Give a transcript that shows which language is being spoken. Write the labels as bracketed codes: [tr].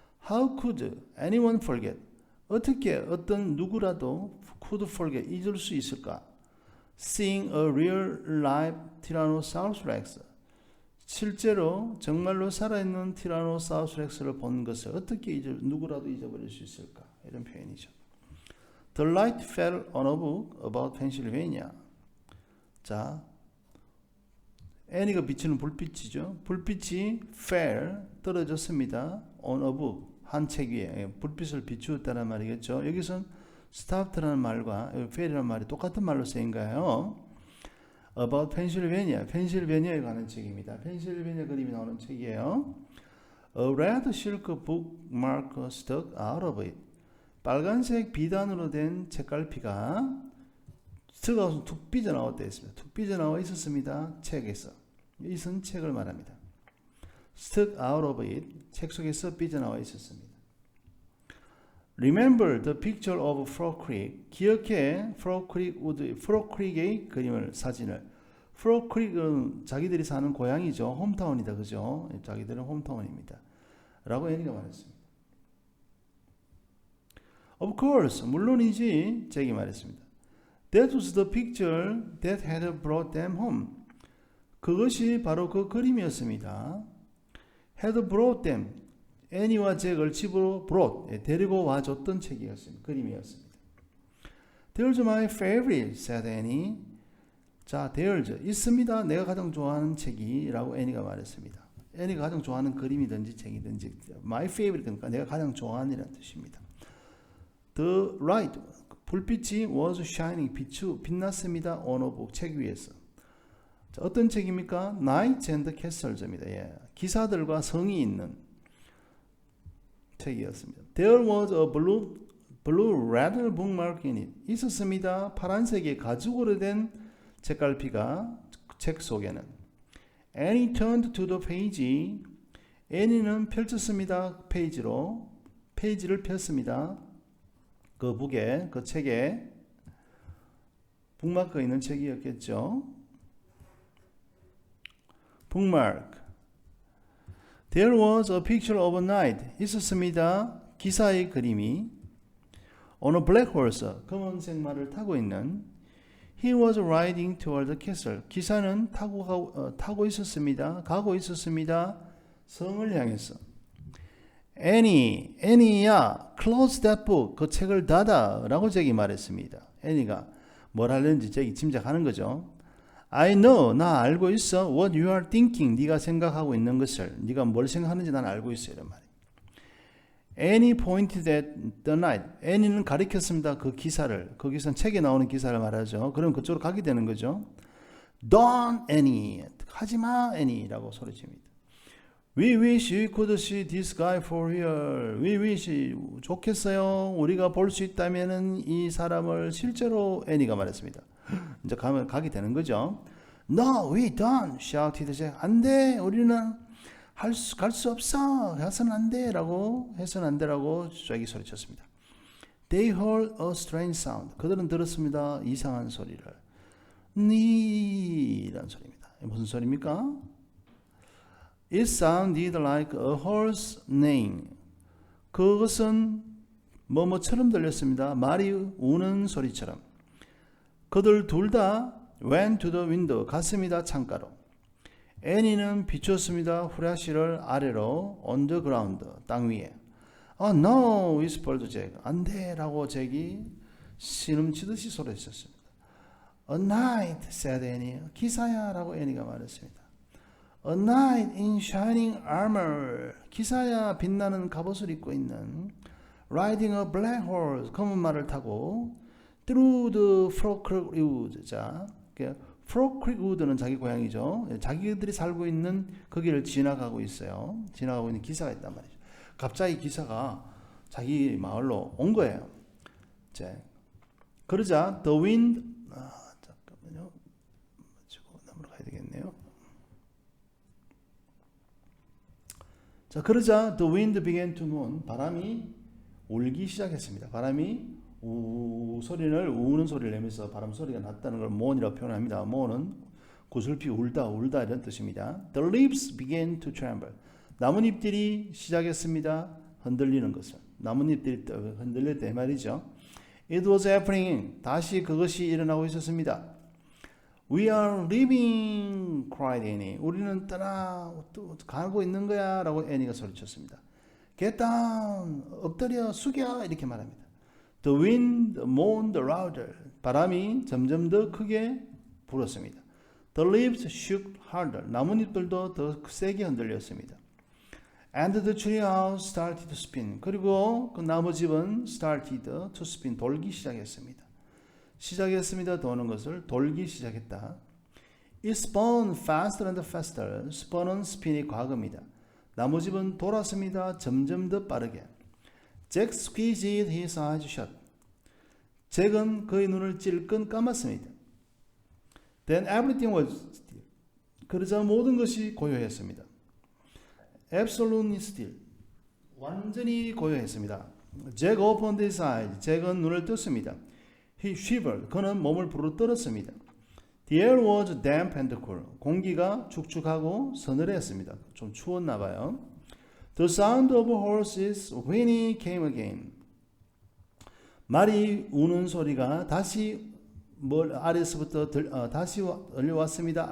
[en] How could anyone forget? [ko] 어떻게 어떤 누구라도 [en] could forget, [ko] 잊을 수 있을까? [en] Seeing a real live Tyrannosaurus Rex. [ko] 실제로 정말로 살아있는 티라노사우루스 렉스를 본 것을 어떻게 누구라도 잊어버릴 수 있을까? 이런 표현이죠. [en] The light fell on a book about Pennsylvania. [ko] 자, 애니가 비치는 불빛이죠. 불빛이 fell, 떨어졌습니다. [en] on a book, [ko] 한 책 위에 불빛을 비추었다는 말이겠죠. 여기선 stopped라는 말과 fell이라는 말이 똑같은 말로 쓰인가요? about Pennsylvania, 펜실베니아에 관한 책입니다. 펜실베니아 그림이 나오는 책이에요. [en] A red silk bookmark stuck out of it. [ko] 빨간색 비단으로 된 책갈피가 스가웃은 툭 삐져나왔다 했습니다. 툭 삐져나와 있었습니다. 책에서. 이것은 책을 말합니다. [en] Stuck out of it. [ko] 책 속에서 삐져나와 있었습니다. [en] Remember the picture of Frog Creek. [ko] 기억해 Frog Creek의 그림을, 사진을. Frog Creek은 자기들이 사는 고향이죠. 홈타운이다. 그죠? 자기들은 홈타운입니다. 라고 애니가 말했습니다. [en] Of course. [ko] 물론이지. 잭이 말했습니다. [en] That was the picture that had brought them home. [ko] 그것이 바로 그 그림이었습니다. [en] Had brought them. [ko] 애니와 잭을 집으로 [en] brought, [ko] 데리고 와줬던 책이었습니다. 그림이었습니다. [en] There's my favorite, said Annie. [ko] 자, [en] there's [ko] 있습니다. 내가 가장 좋아하는 책이라고 애니가 말했습니다. 애니가 가장 좋아하는 그림이든지 책이든지 [en] my favorite, [ko] 그러니까 내가 가장 좋아하는 이라는 뜻입니다. [en] The light, [ko] 불빛이 [en] was shining, [ko] 빛났습니다. [en] on a book, [ko] 책 위에서. 자, 어떤 책입니까? Knights and Castles입니다. 예, 기사들과 성이 있는 책이었습니다. [en] There was a blue leather bookmark in it. [ko] 있었습니다. 파란색의 가죽으로 된 책갈피가 책 속에는. [en] Annie turned to the page. [ko] 애니는 펼쳤습니다. 페이지를 폈습니다. 그 북에, 그 책에 북마크가 있는 책이었겠죠. 북마크. [en] There was a picture of a knight. [ko] 있었습니다. 기사의 그림이. [en] On a black horse. [ko] 검은색 말을 타고 있는. [en] He was riding toward the castle. [ko] 기사는 타고 있었습니다. 가고 있었습니다. 성을 향해서. Annie야, [en] close that book. [ko] 그 책을 닫아. 라고 잭이 말했습니다. 애니가 뭘 하려는지 잭이 짐작하는 거죠. [en] I know, [ko] 나 알고 있어. [en] What you are thinking, [ko] 네가 생각하고 있는 것을. 네가 뭘 생각하는지 난 알고 있어. 이런 말이에요. [en] Annie pointed at the knight. [ko] Annie는 가리켰습니다. 그 기사를. 거기서는 책에 나오는 기사를 말하죠. 그럼 그쪽으로 가게 되는 거죠. [en] Don't, Annie. [ko] 하지마, Annie라고 소리칩니다. [en] We wish we could see this guy for real. We wish, [ko] 좋겠어요. 우리가 볼 수 있다면은 이 사람을 실제로 애니가 말했습니다. 이제 가게 되는 거죠. [en] No, we don't. shouted Jack. [ko] 안 돼. 우리는 갈 수 없어. 해서는 안 돼. 해서는 안 돼라고 잭이 소리쳤습니다. [en] They heard a strange sound. [ko] 그들은 들었습니다. 이상한 소리를. 이란 소리입니다. 무슨 소리입니까? [en] It sounded like a horse neighing. [ko] 그것은 뭐뭐처럼 들렸습니다. 말이 우는 소리처럼. 그들 둘 다 [en] went to the window. [ko] 갔습니다. 창가로. 애니는 비추었습니다. 후레쉬를 아래로 [en] on the ground. [ko] 땅 위에. [en] Oh no, whispered Jack. [ko] 안 돼 라고 잭이 신음치듯이 소리쳤습니다. [en] A knight, said Annie. [ko] 기사야 라고 애니가 말했습니다. [en] A knight in shining armor. [ko] 기사야 빛나는 갑옷을 입고 있는. [en] Riding a black horse. [ko] 검은 말을 타고 [en] through the Frock Creek Wood. [ko] 자, Frock Creek Wood는 자기 고향이죠. 자기들이 살고 있는 거기를 지나가고 있어요. 지나가고 있는 기사가 있단 말이죠. 갑자기 기사가 자기 마을로 온 거예요. 자, 그러자 [en] the wind. [ko] 잠깐만요. 넘어가야 되겠네요. 자, 그러자 [en] the wind began to moan. [ko] 바람이 울기 시작했습니다. 바람이 소리를 우는 소리를 내면서 바람 소리가 났다는 걸 moan이라고 표현합니다. moan은 구슬피 울다 이런 뜻입니다. [en] The leaves began to tremble. [ko] 나뭇잎들이 시작했습니다. 흔들리는 것을. 나뭇잎들이 흔들릴 때 말이죠. [en] It was happening. [ko] 다시 그것이 일어나고 있었습니다. [en] We are leaving, cried Annie. [ko] 우리는 가고 있는 거야 라고 애니가 소리쳤습니다. [en] Get down, [ko] 엎드려, 숙여 이렇게 말합니다. [en] The wind moaned louder. [ko] 바람이 점점 더 크게 불었습니다. [en] The leaves shook harder. [ko] 나뭇잎들도 더 세게 흔들렸습니다. [en] And the treehouse started to spin. [ko] 그리고 그 나무집은 [en] started to spin. [ko] 돌기 시작했습니다. 도는 것을 돌기 시작했다. [en] It spun faster and faster. [ko] spin은 spin이 과거입니다. 나무집은 돌았습니다. 점점 더 빠르게. [en] Jack squeezed his eyes shut. [ko] 잭은 그의 눈을 찔끔 감았습니다. [en] Then everything was still. [ko] 그러자 모든 것이 고요했습니다. [en] Absolutely still. [ko] 완전히 고요했습니다. [en] Jack opened his eyes. [ko] 잭은 눈을 떴습니다. [en] He shivered. [ko] 그는 몸을 부르뜨렸습니다. [en] The air was damp and cool. [ko] 공기가 축축하고 서늘했습니다. 좀 추웠나 봐요. [en] The sound of horses whinny came again. [ko] 말이 우는 소리가 다시 아래에서부터 다시 들려왔습니다.